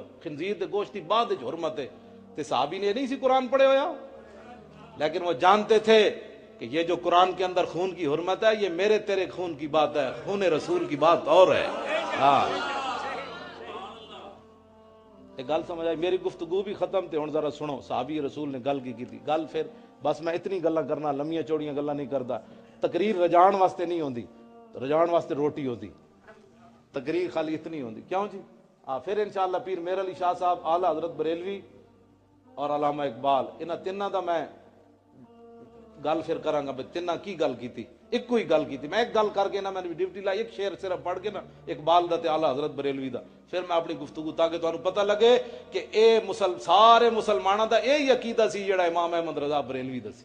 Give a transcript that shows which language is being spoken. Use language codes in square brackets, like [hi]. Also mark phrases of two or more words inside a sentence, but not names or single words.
[pa] خنزیر دے گوشت دی بعد وچ حرمت ہے. تے صحابی نے نہیں سی قرآن پڑھے ہویا، [ur] لیکن وہ جانتے تھے کہ یہ جو قرآن کے اندر خون کی حرمت ہے یہ میرے تیرے خون کی بات ہے، خون رسول کی بات اور ہے. [pa] ہاں ایک گل سمجھ آئی. میری گفتگو بھی ختم تے ہن ذرا سنو. صحابی رسول نے گل کی تھی. گل پھر بس میں اتنی گلاں کرنا، لمیاں چوڑیاں گلاں نہیں کردا. تقریر رجان واسطے نہیں ہوندی، رجان واسطے روٹی ہوندی. تقریر خالی اتنی ہوندی. کیوں جی؟ پھر انشاءاللہ پیر میر علی شاہ صاحب، اعلی حضرت بریلوی اور علامہ اقبال، انہاں تیناں دا میں گل پھر کراں گا. تیناں کی گل کیتی. ایک کوئی گل کی تھی میں ایک گل کر کے نا میں نے ڈیوٹی لائی ایک شعر صرف پڑھ کے نا اقبال دا تے اعلیٰ حضرت بریلوی دا پھر میں اپنی گفتگو [ur] تاکہ تمہیں پتہ لگے کہ [pa] اے سارے مسلمانوں دا یہی عقیدہ سی جڑا امام احمد رضا بریلوی دا سی.